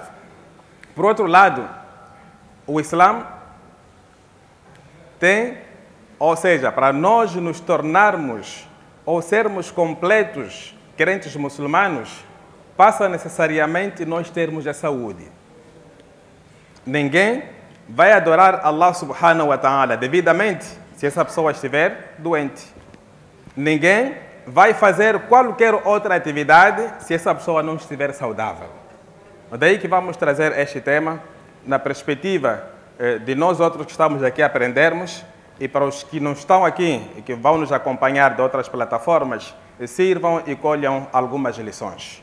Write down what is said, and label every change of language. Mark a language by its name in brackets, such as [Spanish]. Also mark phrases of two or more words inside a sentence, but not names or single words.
[Portuguese] Por outro lado, o Islã tem, ou seja, para nós nos tornarmos ou sermos completos crentes muçulmanos, passa necessariamente nós termos a saúde. Ninguém vai adorar [Arabic] الله سبحانه وتعالى [Portuguese] devidamente se essa pessoa estiver doente. Ninguém vai fazer qualquer outra atividade se essa pessoa não estiver saudável. Daí que vamos trazer este tema na perspectiva de nós outros que estamos aqui a aprendermos, e para os que não estão aqui e que vão nos acompanhar de outras plataformas, sirvam e colham algumas lições.